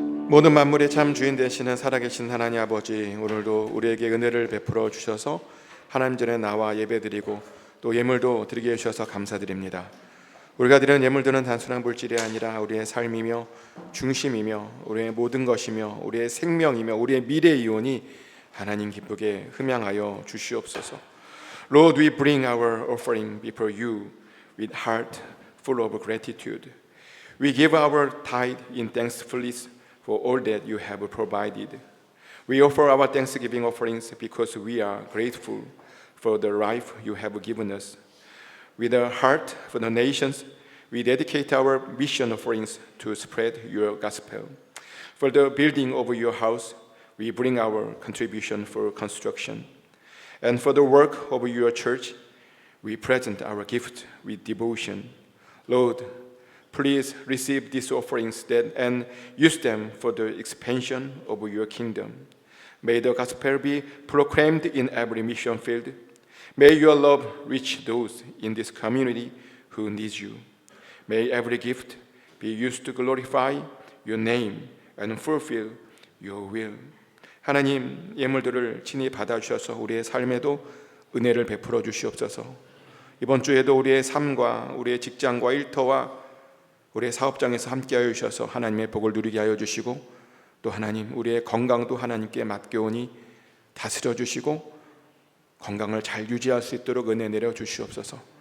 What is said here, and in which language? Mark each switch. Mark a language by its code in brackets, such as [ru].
[ko] 모든 만물의 참 주인 되시는 살아계신 하나님 아버지, 오늘도 우리에게 은혜를 베풀어 주셔서 하나님 전에 나와 예배드리고 또 예물도 드리게 해주셔서 감사드립니다. 우리가 드리는 예물들은 단순한 물질이 아니라 우리의 삶이며 중심이며 우리의 모든 것이며 우리의 생명이며 우리의 미래이오니 하나님 기쁘게 흠양하여 주시옵소서. [en] Lord, we bring our offering before you with heart full of gratitude. We give our tithe in thankfulness for all that you have provided. We offer our thanksgiving offerings because we are grateful for the life you have given us. With a heart for the nations, we dedicate our mission offerings to spread your gospel. For the building of your house, we bring our contribution for construction. And for the work of your church, we present our gift with devotion. Lord, please receive these offerings and use them for the expansion of your kingdom. May the gospel be proclaimed in every mission field. May your love reach those in this community who need you. May every gift be used to glorify your name and fulfill your will. [ko] 하나님, 예물들을 친히 받아주셔서 우리의 삶에도 은혜를 베풀어 주시옵소서. 이번 주에도 우리의 삶과 우리의 직장과 일터와 우리의 사업장에서 함께하여 주셔서 하나님의 복을 누리게 하여 주시고, 또 하나님, 우리의 건강도 하나님께 맡겨오니 다스려 주시고 건강을 잘 유지할 수 있도록 은혜 내려 주시옵소서.